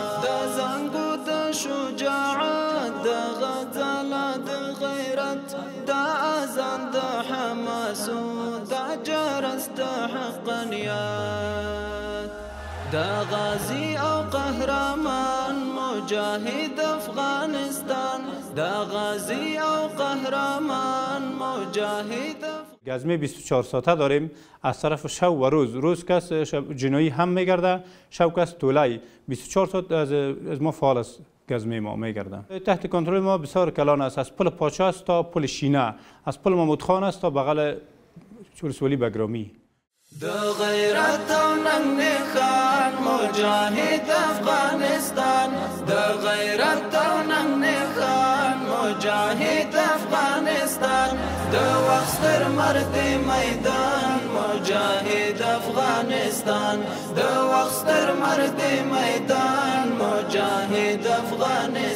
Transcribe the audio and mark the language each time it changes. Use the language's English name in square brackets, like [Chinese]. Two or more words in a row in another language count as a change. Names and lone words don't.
[Pashto] د زنګو د شجاعت، د غزاله د غیرت، د اذان د حماسو، د جرس د حقانیت، د غازی او قهرمان مجاهد افغانستان، د غازی او قهرمان مجاهد. [Persian] گزمه 24 ساعته داریم از طرف شب و روز کس جنایی هم میگرده، شب کس طولای 24 ساعت از ما فعال است. گزمه ما میگرده تحت کنترل ما بسیار کلان است، از پل پاچاست تا پل شینه، از پل محمود خان است تا بغل ولسوالی بگرامی. [Pashto] د غیرت او ننګ نښان مجاهد افغانستان، د غیرت او ننګ نښان مجاهد افغانستان، د وخت ستر مرد میدان مجاهد افغانستان، د وخت ستر مرد میدان مجاهد افغانستان.